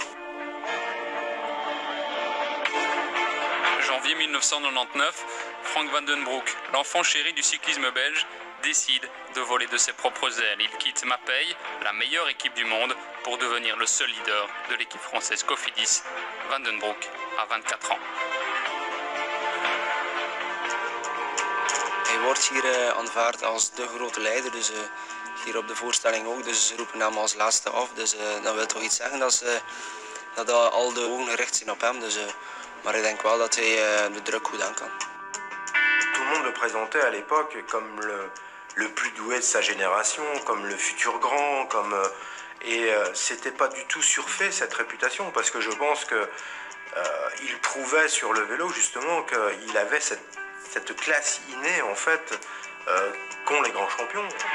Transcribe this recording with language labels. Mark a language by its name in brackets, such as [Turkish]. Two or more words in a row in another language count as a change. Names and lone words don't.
[French] Janvier 1999, Frank Van den Broek, l'enfant chéri du cyclisme belge, décide de voler de ses propres ailes. Il quitte Mapei, la meilleure équipe du monde, pour devenir le seul leader de l'équipe française Cofidis. Van den Broek a 24 ans. [Dutch] Hij wordt hier aanvaard als de grote leider, dus hier op de voorstelling ook. Dus ze roepen hem als laatste af. Dus dat wil toch iets zeggen dat al de ogen gericht zijn op hem. Dus, maar ik denk wel dat hij de druk goed aan kan. [French] Tout le monde le présentait à l'époque comme le plus doué de sa génération, comme le futur grand, c'était pas du tout surfait cette réputation, parce que je pense que il prouvait sur le vélo justement qu'il avait cette classe innée en fait qu'ont les grands champions.